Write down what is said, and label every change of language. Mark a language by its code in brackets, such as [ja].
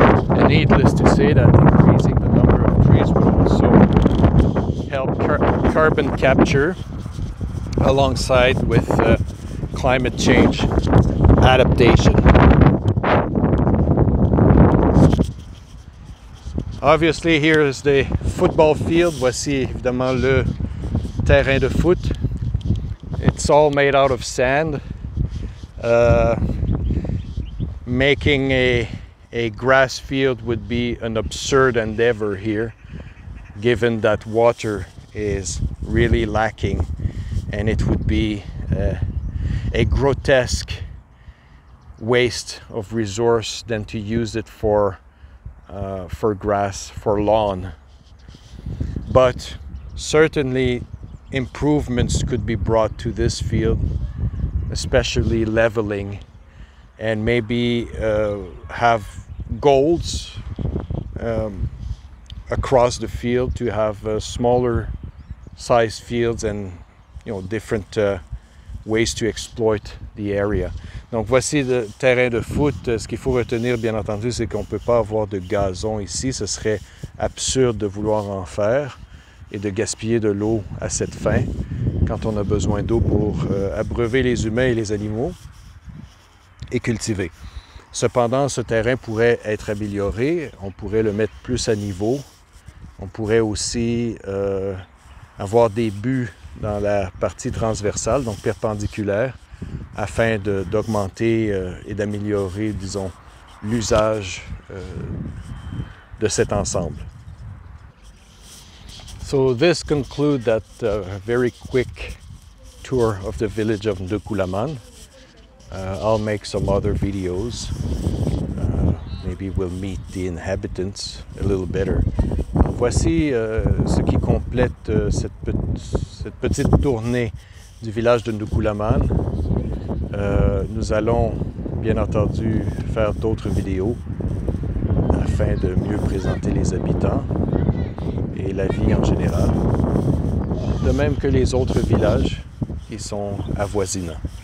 [en] And needless to say that increasing the number of trees will also help carbon capture alongside with climate change adaptation. Obviously, here is the football field. [fr] Voici évidemment le terrain de foot. [en] It's all made out of sand. Making a grass field would be an absurd endeavor here, given that water is really lacking, and it would be a grotesque waste of resource than to use it for grass, for lawn. But certainly improvements could be brought to this field, especially leveling, and maybe have goals across the field to have smaller size fields and different ways to exploit the area. [fr] Donc voici le terrain de foot. Ce qu'il faut retenir, bien entendu, c'est qu'on ne peut pas avoir de gazon ici. Ce serait absurde de vouloir en faire et de gaspiller de l'eau à cette fin, quand on a besoin d'eau pour abreuver les humains et les animaux et cultiver. Cependant, ce terrain pourrait être amélioré. On pourrait le mettre plus à niveau. On pourrait aussi avoir des buts dans la partie transversale, donc perpendiculaire, afin d'augmenter et d'améliorer, disons, l'usage de cet ensemble. [en] So this concludes that very quick tour of the village of Ndukulaman. I'll make some other videos. Maybe we'll meet the inhabitants a little better. [fr] Voici ce qui complète cette petite tournée du village de Ndukulaman. Nous allons bien entendu faire d'autres vidéos afin de mieux présenter les habitants et la vie en général, de même que les autres villages qui sont avoisinants.